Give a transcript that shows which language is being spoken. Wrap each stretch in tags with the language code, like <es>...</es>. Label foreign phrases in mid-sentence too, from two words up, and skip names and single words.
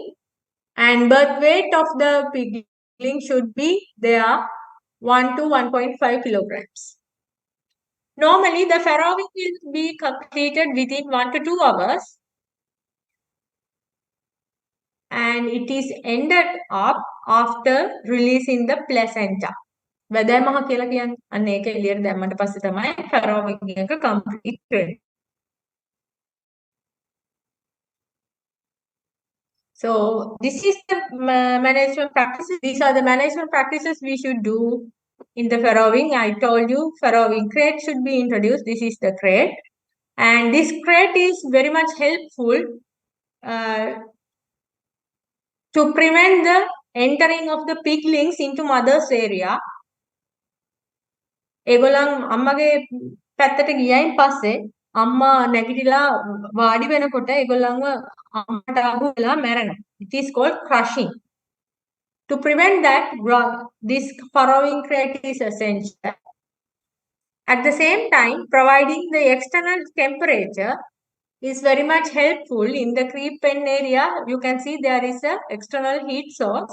<en>And birth weight of the pigling should be there 1 to 1.5 kilograms. Normally, the furrowing will be completed within 1 to 2 hours. And it is ended up after releasing the placenta.</en> <si>වැදෑමහ කියලා කියන්නේ අන්න ඒක එළියට දැම්මට පස්සේ තමයි furrowing එක complete වෙන්නේ.</si> <en>So this is the management practices. These are the management practices we should do in the furrowing. I told you furrowing crate should be introduced. This is the crate. And this crate is very much helpful to prevent the entering of the piglings into mother's area.</en> <si>ඒගොල්ලන් අම්මගේ පැත්තට ගියයින් පස්සේ අම්මා නැගිටලා වාඩි වෙනකොට ඒගොල්ලන්ව අම්මට අහු වෙලා මැරෙනවා.</si> <en>It is called crushing. To prevent that, this furrowing crate is essential. At the same time, providing the external temperature is very much helpful. In the creep pen area, you can see there is an external heat source.</en>